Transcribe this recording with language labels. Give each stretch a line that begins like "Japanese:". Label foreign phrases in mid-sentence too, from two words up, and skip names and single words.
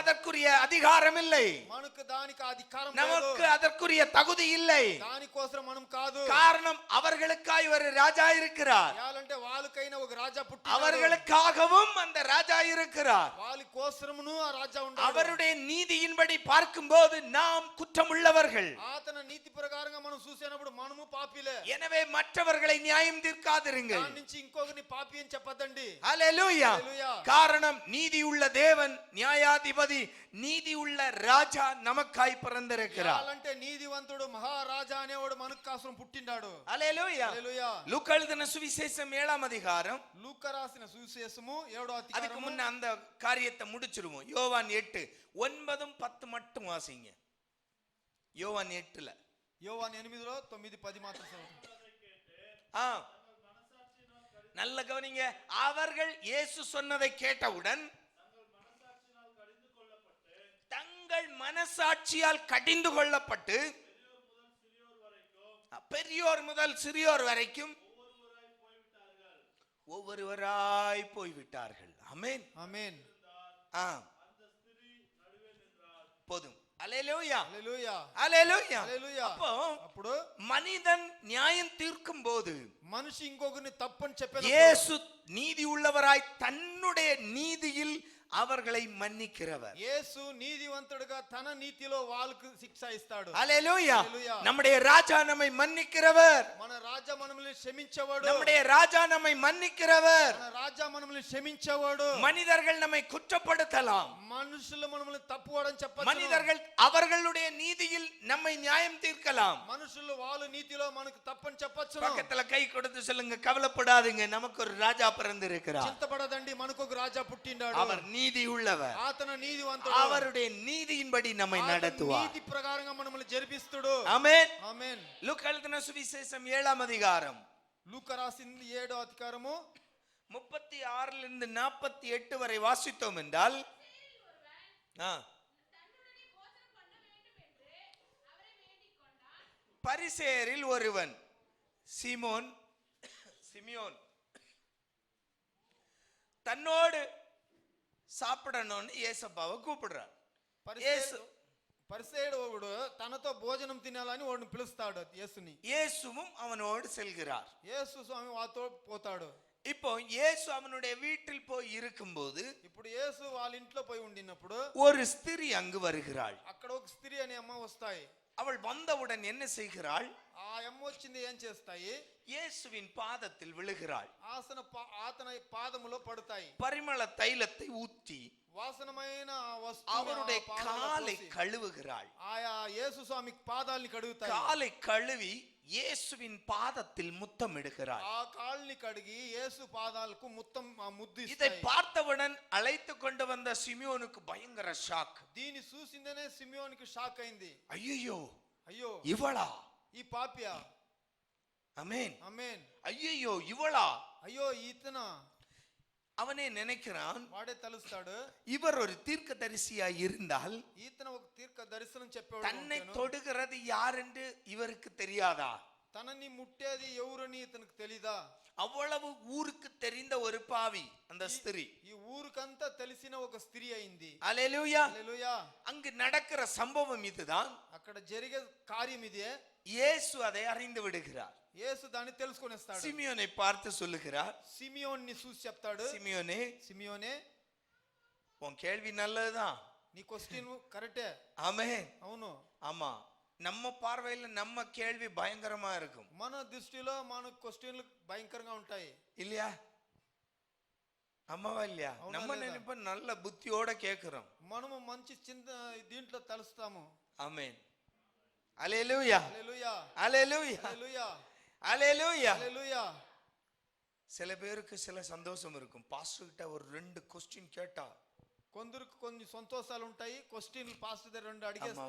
Tamil: அதற்குரிய அதிகாரம் இல்லை,
Telugu: మనకు దానికి అధికారం
Tamil: நமக்கு
Telugu: లేదు.
Tamil: அதற்குரிய தகுதி இல்லை.
Telugu: దానికోసం మనం కాదు.
Tamil: காரணம் அவர்களுக்காய் ஒரு ராஜா இருக்கிறார்,
Telugu: యాలంటే వాళ్ళకైనా ఒక రాజా పుట్టిండాడు.
Tamil: அவர்களுக்காகவும் அந்த ராஜா இருக்கிறார்.
Telugu: వాళ్ళ కోసమును ఆ రాజా ఉన్నాడు.
Tamil: அவருடைய நீதியின்படி பார்க்கும்போது நாம் குற்றமுள்ளவர்கள்.
Telugu: అతని నీతి ప్రకారంగా మనం చూసినప్పుడు మనము పాపిలే.
Tamil: எனவே மற்றவர்களை நியாயம் தீர்க்காதிருங்கள்.
Telugu: దాని నుంచి ఇంకొకరిని పాపి అని చెప్పదండి.
Tamil: ஹல்லேலூயா.
Telugu: హల్లెలూయా.
Tamil: காரணம் நீதி உள்ள தேவன், நியாயாதிபதி, நீதி உள்ள ராஜா நமக்காய் பிறந்திருக்கிறார்.
Telugu: అంటే నీతివంతుడు మహారాజా అనేవాడు మనకు కోసం పుట్టిండాడు.
Tamil: ஹல்லேலூயா.
Telugu: హల్లెలూయా.
Tamil: லூக்கா எழுதின சுவிசேஷம் 7ஆம் அதிகாரம்.
Telugu: లూకా రాసిన సువిశేషము 7వ
Tamil: அதுக்கு
Telugu: అధ్యాయము.
Tamil: முன்ன அந்த காரியத்தை முடிச்சிருவோம். யோவான் 8 9 10 மட்டும் வாசிங்க. யோவான் 8ல
Telugu: యోవాను 8లో 9 10 మాత్రం చదువుతాం.
Tamil: நல்ல கவனிங்க. அவர்கள் இயேசு சொன்னதை கேட்டவுடன் தங்கள் மனசாட்சியால் கடிந்து கொள்ளப்பட்டு பெரியோர் முதல் சிறியோர் வரைக்கும் ஒவ்வொருவராய் போய்விட்டார்கள். ஆமென்,
Telugu: ఆమేన్.
Tamil: போதும். அல்லேலூயா,
Telugu: హల్లెలూయా.
Tamil: அல்லேலூயா.
Telugu: హల్లెలూయా.
Tamil: அப்போ
Telugu: అప్పుడు
Tamil: மனிதன் நியாயம் தீர்க்கும் போது
Telugu: మనిషి ఇంకొకరిని తప్పని చెప్పేది.
Tamil: இயேசு நீதி உள்ளவராய் தன்னுடைய நீதியில் அவர்களை மன்னிக்கிறவர்.
Telugu: యేసు నీతివంతుడుగా తన నీతిలో వాళ్ళకు శిక్ష ఇస్తాడు.
Tamil: அல்லேலூயா.
Telugu: హల్లెలూయా.
Tamil: நம்முடைய ராஜா நம்மை மன்னிக்கிறவர்.
Telugu: మన రాజా మనల్ని క్షమించేవాడు.
Tamil: நம்முடைய ராஜா நம்மை மன்னிக்கிறவர்.
Telugu: మన రాజా మనల్ని క్షమించేవాడు.
Tamil: மனிதர்கள் நம்மை குற்றப்படுத்தலாம்,
Telugu: మనుషులు మనల్ని తప్పువాడని చెప్పచ్చు.
Tamil: மனிதர்கள் அவர்களுடைய நீதியில் நம்மை நியாயம் தீர்க்கலாம்.
Telugu: మనుషులు వాళ్ళ నీతిలో మనకు తప్పని చెప్పచ్చు.
Tamil: பக்கத்துல கை கொடுத்து சொல்லுங்க, கவலைப்படாதீங்க, நமக்கு ஒரு ராஜா பிறந்திருக்கிறார்.
Telugu: చింతపడదండి, మనకు ఒక రాజా పుట్టిండాడు.
Tamil: அவர் நீதி உள்ளவர்,
Telugu: అతను నీతివంతుడు.
Tamil: அவருடைய நீதியின்படி நம்மை நடத்துவார்.
Telugu: నీతి ప్రకారంగా మనల్ని జరిపిస్తాడు.
Tamil: ஆமென்.
Telugu: ఆమేన్.
Tamil: லூக்கா எழுதின சுவிசேஷம் 7ஆம் அதிகாரம்
Telugu: లూకా రాసింది 7వ అధికారము
Tamil: 36 இருந்து 48 வரை வாசித்தோம் என்றால் பரிசேயரில் ஒருவன் சிமியோன் தன்னோடு சாப்பிடணும்னு ஏசப்பாவை கூப்பிடுறார்.
Telugu: పరిసేయుడు ఒకడు తనతో భోజనం తినాలని వాడిని పిలుస్తాడు యేసుని.
Tamil: இயேசுவும் அவனோடு செல்கிறார்.
Telugu: యేసు స్వామి వాతో పోతాడు.
Tamil: இப்போ இயேசு அவனுடைய வீட்டில் போய் இருக்கும்போது
Telugu: ఇప్పుడు యేసు వాళ్ళ ఇంట్లో పోయి ఉండినప్పుడు
Tamil: ஒரு ஸ்திரீ அங்கு வருகிறாள்.
Telugu: అక్కడ ఒక స్త్రీ అనే అమ్మ వస్తాయి.
Tamil: அவள் வந்தவுடன் என்ன செய்கிறாள்?
Telugu: ఆ అమ్మ వచ్చింది ఏం చేస్తాయి?
Tamil: இயேசுவின் பாதத்தில் விழுகிறாள்.
Telugu: అతని పాదములో పడతాయి.
Tamil: பரிமள தைலத்தை ஊற்றி
Telugu: వాసనమైన
Tamil: அவருடைய காலை கழுவுகிறாள்.
Telugu: ఆయా యేసు స్వామి పాదాల్ని కడుగుతాయి.
Tamil: காலை கழுவி இயேசுவின் பாதத்தில் முத்தமிடுகிறாள்.
Telugu: ఆ కాళ్ళని కడిగి యేసు పాదాలకు ముద్దు
Tamil: இதை
Telugu: ఇస్తాయి.
Tamil: பார்த்தவுடன் அழைத்து கொண்டு வந்த சிமியோனுக்கு பயங்கர ஷாக்.
Telugu: దీన్ని చూసిందనే సిమియోనికి షాక్ అయింది.
Tamil: ஐயோ,
Telugu: అయ్యో
Tamil: இவளா?
Telugu: ఈ పాపియా?
Tamil: ஆமென்,
Telugu: ఆమేన్.
Tamil: ஐயோ இவளா?
Telugu: అయ్యో ఈతన
Tamil: அவனே நினைக்கிறான்,
Telugu: వాడే తలుస్తాడు.
Tamil: இவர் ஒரு தீர்க்கதரிசியாய் இருந்தால்
Telugu: ఈతన ఒక తీర్క దర్శనం చెప్పాడు.
Tamil: தன்னை தொடுகிறது யார் என்று இவருக்கு தெரியாதா?
Telugu: తనని ముట్టేది ఎవరని ఇతనికి తెలీదా?
Tamil: அவ்வளவு ஊருக்கு தெரிந்த ஒரு பாவி அந்த ஸ்திரீ.
Telugu: ఈ ఊరికంతా తెలిసిన ఒక స్త్రీ అయింది.
Tamil: அல்லேலூயா.
Telugu: హల్లెలూయా.
Tamil: அங்கு நடக்கிற சம்பவம் இதுதான்.
Telugu: అక్కడ జరిగే కార్యం ఇదే.
Tamil: இயேசு அதை அறிந்து விடுகிறார்.
Telugu: యేసు దాన్ని తెలుసుకొనేస్తాడు.
Tamil: சிமியோனை பார்த்து சொல்லுகிறார்,
Telugu: సిమియోన్ని చూసి చెప్తాడు,
Tamil: சிமியோனே,
Telugu: సిమియోనే
Tamil: உன் கேள்வி நல்லதுதான்.
Telugu: నీ క్వశ్చన్ కరెక్టే.
Tamil: ஆமென்.
Telugu: అవును.
Tamil: ஆமா, நம்ம பார்வையில நம்ம கேள்வி பயங்கரமா இருக்கும்.
Telugu: మన దృష్టిలో మన క్వశ్చన్లు భయంకరంగా ఉంటాయి.
Tamil: இல்லையா? అమ్మవా இல்லையா? நம்ம நினைப்ப நல்ல புத்தியோட கேக்குறோம்.
Telugu: మనము మంచి చింత దీంట్లో తెలుస్తాము.
Tamil: ஆமென். அல்லேலூயா,
Telugu: హల్లెలూయా.
Tamil: அல்லேலூயா,
Telugu: హల్లెలూయా.
Tamil: அல்லேலூயா.
Telugu: హల్లెలూయా.
Tamil: சில பேருக்கு சில சந்தோஷம் இருக்கும். பாஸ்டர் கிட்ட ஒரு 2 கொஸ்டின் கேட்டா
Telugu: కొందరికి కొన్ని సంతోషాలు ఉంటాయి. క్వశ్చన్లు పాస్టర్ దగ్గర 2 అడిగేస్తే